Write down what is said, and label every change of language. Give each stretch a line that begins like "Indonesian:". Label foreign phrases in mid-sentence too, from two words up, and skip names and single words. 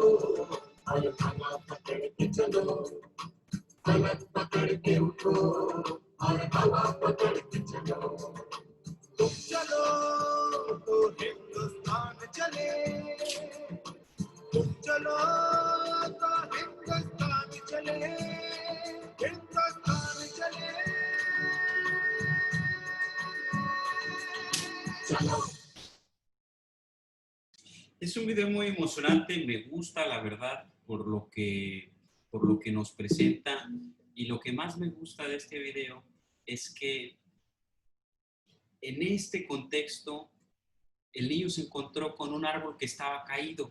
Hindi: और हवा पकड़ के चलो पलक पकड़ के उठो और हवा पकड़ के चलो तुम चलो तो हिंदुस्तान चले तुम चलो तो हिंदुस्तान चले हिंदुस्तान चले चलो
Spanish: Es un video muy emocionante, me gusta la verdad por lo que nos presenta, y lo que más me gusta de este video es que en este contexto el niño se encontró con un árbol que estaba caído.